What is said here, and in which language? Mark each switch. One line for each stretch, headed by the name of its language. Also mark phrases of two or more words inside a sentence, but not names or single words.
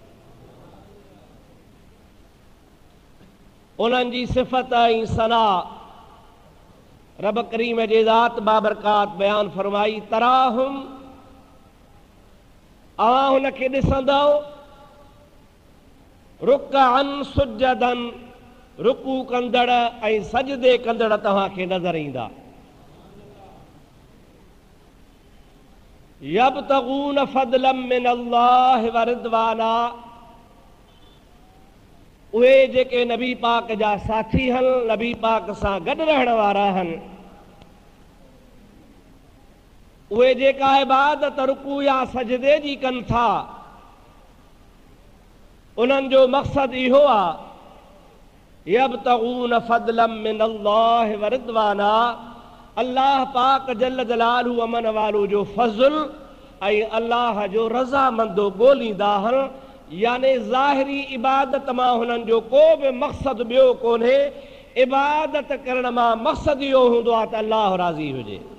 Sindhi: उन्हनि जी सिफ़त ऐं सना रब करीम जे ज़ात बाबरकात बयान फरमाई। तराहुम, अवां हुन खे ॾिसंदव,
Arabic: ركعا سجدا,
Sindhi: रुकू कंदड़ ऐं सजदे कंदड़ तव्हांखे नज़र ईंदा।
Arabic: يبتغون فضلا من الله ورضوانا,
Sindhi: उहे जेके नबी पाक जा साथी हन, नबी पाक सां गॾु रहण वारा हन, उहे जेका इबादत रुकू या सजदे जी कनि था, उन्हनि जो मक़सदु इहो आहे
Arabic: يبتغون فضلا من الله ورضوانا,
Sindhi: अल्लाह पाक जल जलालहू अमन वालो जो फज़ल ऐं अल्लाह जो रज़ामंदो ॻोल्हींदा हन। याने ज़ाहिरी इबादत मां हुननि जो को बि मक़सदु ॿियो कोन्हे, इबादत करण मां मक़सदु इहो हूंदो आहे त अल्लाह राज़ी हुजे।